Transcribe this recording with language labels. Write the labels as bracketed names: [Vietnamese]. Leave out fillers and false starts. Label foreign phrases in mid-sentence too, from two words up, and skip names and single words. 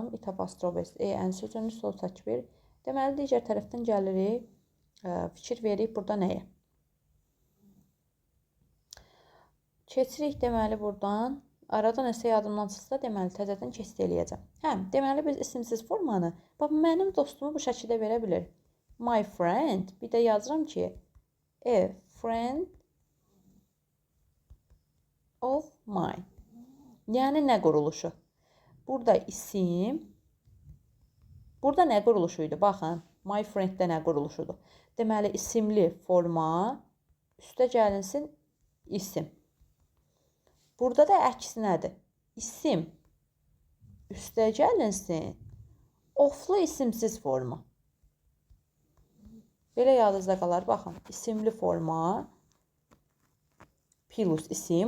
[Azerbaijani] It apostrof s, en sözünü sol saç ver. Deməli, digər tərəfdən gəlirik, fikir veririk burada nəyə? Keçirik, deməli, buradan. Arada nəsə yadımdan çıxsa, deməli, təzədən keçid eləyəcəm. Deməli, biz isimsiz formanı, bax, mənim dostumu bu şəkildə verə bilir. [English] My friend, [Azerbaijani] bir də yazıram ki, [English] a friend of mine. [Azerbaijani] Yəni, nə quruluşu? Burada isim. Burada nə quruluşuydu? Baxın, [English] my friend- [Azerbaijani] də nə quruluşudur? Deməli, isimli forma, üstə gəlinsin isim. Burada da əksi nədir? İsim, üstə gəlinsin, oflu isimsiz forma. Belə yadınızda qalar, baxın, isimli forma, plus isim.